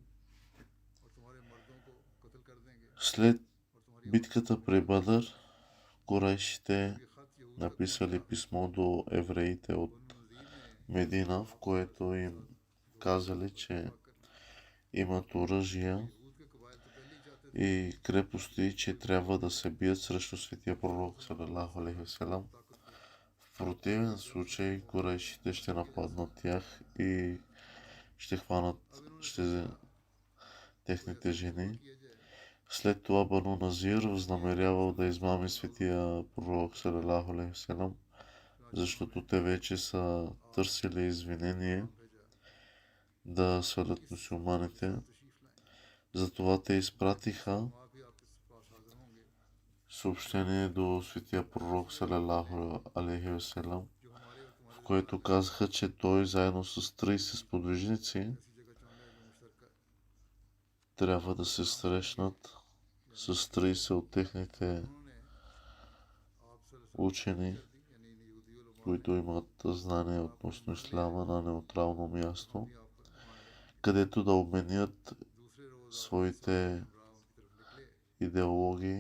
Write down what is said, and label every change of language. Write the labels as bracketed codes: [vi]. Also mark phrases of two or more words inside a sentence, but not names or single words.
[bg] След битката при Бадър, курейшите написали писмо до евреите от Медина, в което им казали, че имат оръжия и крепости, че трябва да се бият срещу светия пророк [ar] صلى الله عليه وسلم. [bg] В противен случай курейшите ще нападнат тях и ще хванат техните жени. След това Бану Назир възнамерявал да измами светия пророк [ar] صلى الله عليه وسلم, [bg] защото те вече са търсили извинение да свалят мюсюлманите. Затова те изпратиха съобщение до светия пророк [ar] صلى الله عليه وسلم, [bg] в което казаха, че той заедно с 30 сподвижници трябва да се срещнат с 30 от техните учени, които имат знание относно исляма на неутрално място, където да обменят своите идеологии.